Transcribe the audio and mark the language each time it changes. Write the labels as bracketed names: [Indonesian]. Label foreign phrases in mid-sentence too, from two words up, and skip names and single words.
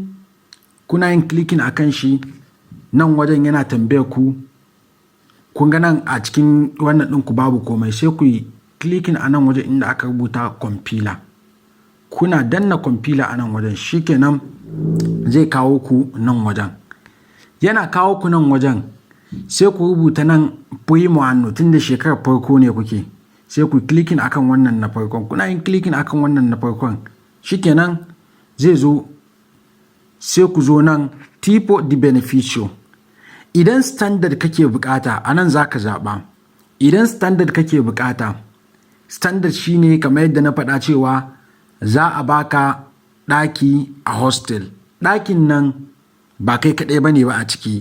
[Hausa] Kuna yin clicking a kan shi, nan wajen yana tambayar ku, kun ga nan a cikin wannan ɗinku babu komai, sai ku yi clicking a nan wajen inda aka rubuta compiler. Kuna danna compiler a nan wajen shikenan zai kawo ku nan wajen. Yana kawo ku nan wajen sai ku rubuta nan [Italian] primo anno, [Hausa] tun da shekarar farko ne kuke, sai ku clicking akan wannan na farkon. Kuna yin clicking akan wannan na farkon shikenan zai zo sai ku zo nan [Italian] tipo di beneficio. [Hausa] Idan standard kake bukata a nan za ka zaɓa. Idan standard kake bukata, standard shine kamar yadda na faɗa cewa za a baka ɗaki a hostel. Ɗakin nan ba kai kaɗai ba ne ba a ciki.